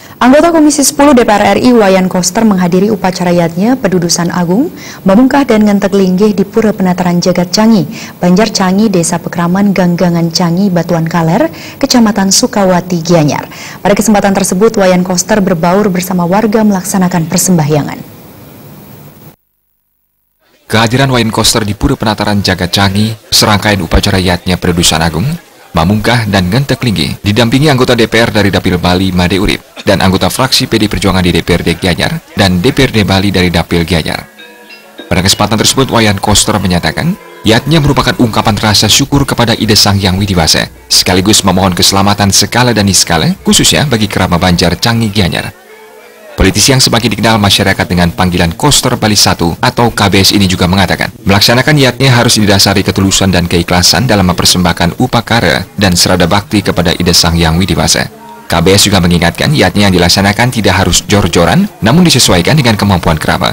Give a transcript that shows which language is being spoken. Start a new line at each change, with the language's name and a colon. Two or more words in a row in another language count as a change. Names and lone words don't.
Indonesian: Anggota Komisi 10 DPR RI Wayan Koster menghadiri upacara yatnya Pedudusan Agung, Mamungkah dan Ngentek Linggih di Pura Penataran Jagat Cangi, Banjar Cangi, Desa Pekraman, Ganggangan Cangi, Batuan Kaler, Kecamatan Sukawati, Gianyar. Pada kesempatan tersebut, Wayan Koster berbaur bersama warga melaksanakan persembahyangan. Kehadiran Wayan Koster di Pura Penataran Jagat Cangi, serangkaian upacara yatnya Pedudusan Agung, Mamungkah dan Ngentek Linggih didampingi anggota DPR dari Dapil Bali Made Urip dan anggota fraksi PD Perjuangan di DPRD Gianyar dan DPRD Bali dari Dapil Gianyar. Pada kesempatan tersebut, Wayan Koster menyatakan, yatnya merupakan ungkapan rasa syukur kepada Ida Sang Hyang Widi Wasa, sekaligus memohon keselamatan sekala dan niskala, khususnya bagi kerabat Banjar Cangi Gianyar. Politisi yang semakin dikenal masyarakat dengan panggilan Koster Bali 1 atau KBS ini juga mengatakan, melaksanakan yatnya harus didasari ketulusan dan keikhlasan dalam mempersembahkan upakara dan serada bakti kepada Ida Sang Hyang Widi Wasa. KBS juga mengingatkan yatnya yang dilaksanakan tidak harus jor-joran, namun disesuaikan dengan kemampuan kerabat.